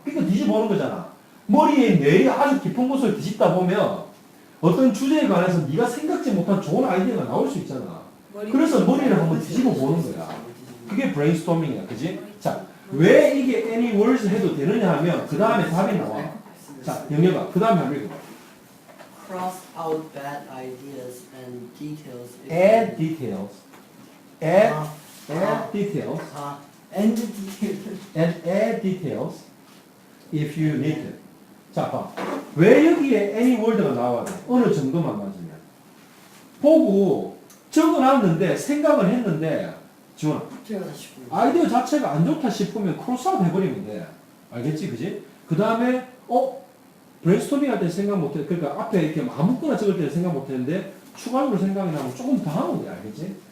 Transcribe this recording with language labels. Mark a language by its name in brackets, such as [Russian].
[Korean] 그러니까 뒤집어 보는 거잖아. 머리에 뇌의 아주 깊은 곳을 뒤집다 보면 어떤 주제에 관해서 네가 생각지 못한 좋은 아이디어가 나올 수 있잖아. 그래서 머리를 한번 뒤집어 보는 거야. 그게 브레인스토밍이야. 그지? 자, 왜 이게 any words 해도 되느냐 하면 그 다음에 답이 나와. 자, 영혁아, 그 다음에 한번 읽어봐. [English] Cross out bad ideas and details. Add details. Add details. And details. And add details if you need it. [Korean] 자, 봐. 왜 여기에 any word 가 나와야 돼? 어느 정도만 맞으면. 보고 적어놨는데 생각을 했는데 지원아, 아이디어 자체가 안 좋다 싶으면 크로스아웃 해버리면 돼. 알겠지? 그지? 그 다음에 브레인스토밍 할 때 생각 못해. 그러니까 앞에 이렇게 아무거나 적을 때 생각 못했는데 추가적으로 생각이 나면 조금 더 하는 거야. 알겠지?